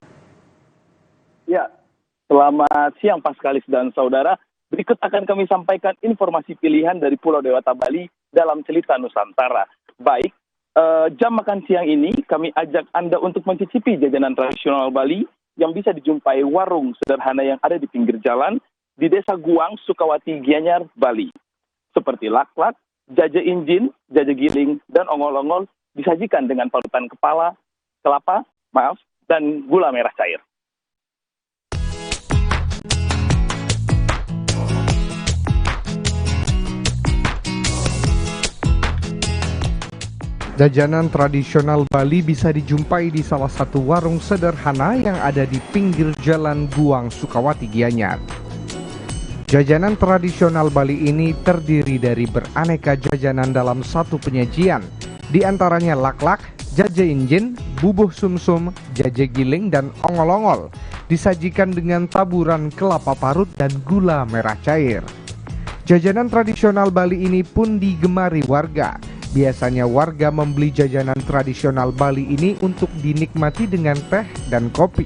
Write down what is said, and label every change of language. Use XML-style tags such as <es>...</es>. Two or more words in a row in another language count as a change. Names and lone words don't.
<id>Ya, selamat siang Paskalis dan saudara. Berikut akan kami sampaikan informasi pilihan dari Pulau Dewata Bali dalam cerita Nusantara. Baik, jam makan siang ini kami ajak Anda untuk mencicipi jajanan tradisional Bali yang bisa dijumpai warung sederhana yang ada di pinggir jalan di Desa Guang, Sukawati, Gianyar, Bali. Seperti laklak, jaje injin, jaje giling, dan ongol-ongol disajikan dengan parutan kelapa, dan gula merah cair. Jajanan tradisional Bali bisa dijumpai di salah satu warung sederhana yang ada di pinggir jalan Guang, Sukawati, Gianyar. Jajanan tradisional Bali ini terdiri dari beraneka jajanan dalam satu penyajian, di antaranya laklak, jaje injin, bubuh sumsum, jaje giling, dan ongol-ongol, disajikan dengan taburan kelapa parut dan gula merah cair. Jajanan tradisional Bali ini pun digemari warga. Biasanya warga membeli jajanan tradisional Bali ini untuk dinikmati dengan teh dan kopi.</id>